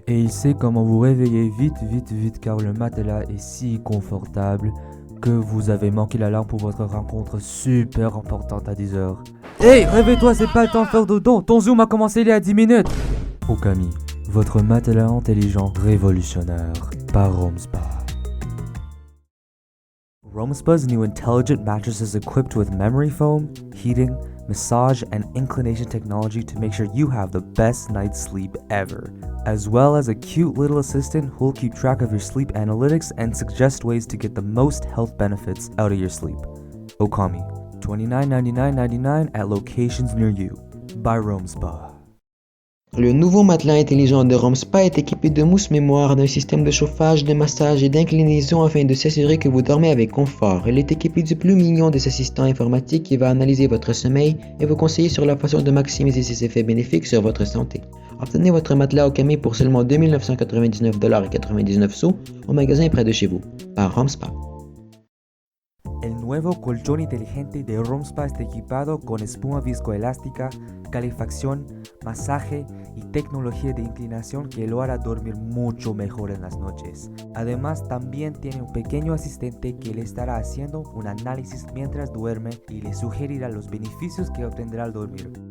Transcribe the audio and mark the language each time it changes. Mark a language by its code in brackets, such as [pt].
[fr] Et il sait comment vous réveiller vite car le matelas est si confortable que vous avez manqué l'alarme pour votre rencontre super importante à 10h. Hey, réveille-toi, c'est pas le temps de faire dodo. Ton Zoom a commencé il y a 10 minutes. Okami, votre matelas intelligent révolutionnaire par RomSpa. [en] RomSpa's new intelligent mattress is equipped with memory foam, heating, massage, and inclination technology to make sure you have the best night's sleep ever, as well as a cute little assistant who'll keep track of your sleep analytics and suggest ways to get the most health benefits out of your sleep. Okami, $29.99.99 at locations near you. By RomSpa. [fr] Le nouveau matelas intelligent de Romspa est équipé de mousse mémoire, d'un système de chauffage, de massage et d'inclinaison afin de s'assurer que vous dormez avec confort. Il est équipé du plus mignon des assistants informatiques qui va analyser votre sommeil et vous conseiller sur la façon de maximiser ses effets bénéfiques sur votre santé. Obtenez votre matelas Okami pour seulement 2 999,99 $ au magasin près de chez vous, par Romspa. [es] El nuevo colchón inteligente de Romspa está equipado con espuma viscoelástica, calefacción, masaje y tecnología de inclinación que lo hará dormir mucho mejor en las noches. Además, también tiene un pequeño asistente que le estará haciendo un análisis mientras duerme y le sugerirá los beneficios que obtendrá al dormir.